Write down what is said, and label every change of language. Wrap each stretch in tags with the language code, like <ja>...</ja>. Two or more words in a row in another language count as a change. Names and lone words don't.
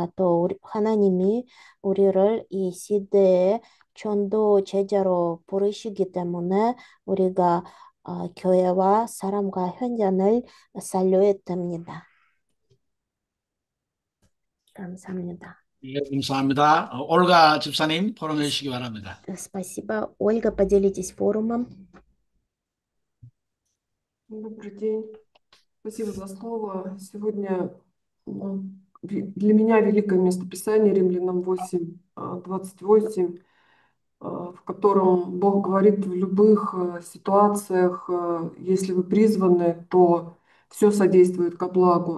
<ko>또 하나님이 우리를 이 시대의 전도 제자로 부르시기 때문에 우리가 교회와 사람과 현장을 살려야 됩니다. 감사합니다. 예, 감사합니다. 올가 집사님 포럼해 주시기 바랍니다.</ko> <ru>Спасибо. Ольга, поделитесь форумом. Добрый день. Спасибо за слово. Сегодня для меня великое местописание Римлянам 8:28, в котором Бог говорит: в любых ситуациях, если вы призваны, то все содействует ко благу.</ru>